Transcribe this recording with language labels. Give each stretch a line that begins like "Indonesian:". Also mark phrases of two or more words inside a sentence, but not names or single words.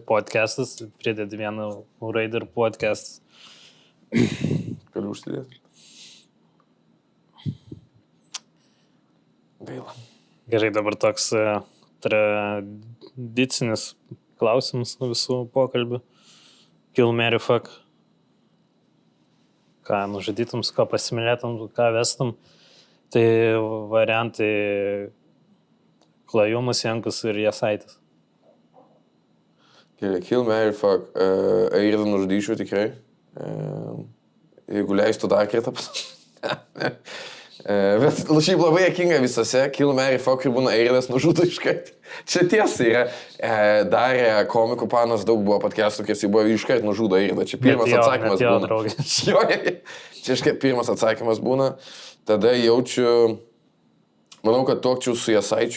Lithuanian: Podcastas, pridėti vieną raidę ir podcastas. Galiu užsidėti. Gaila. Gerai, dabar toks tradicinis klausimas visų pokalbių.
English: Kill, marry, fuck.
Lithuanian: Ką nužudytum, su ką pasimylėtum, ką vestum. Tai variantai Klajumas, Jankus ir Jasaitis. Gerai,
English: kill, marry, fuck.
Lithuanian: Airdą nužudyčiau tikrai. Jeigu leistų dar kartą bet šiaip labai juokinga visose,
English: kill, marry, fuck
Lithuanian: ir būna Airdas nužudo iškart. Čia tiesa yra. Darė komikų panas, daug buvo podcastų, kai jis buvo iškart nužudo Airdą. Čia pirmas atsakymas būna. Čia pirmas atsakymas būna. Tada jaučiu, manau, kad tuokčiau su Jasaičiu.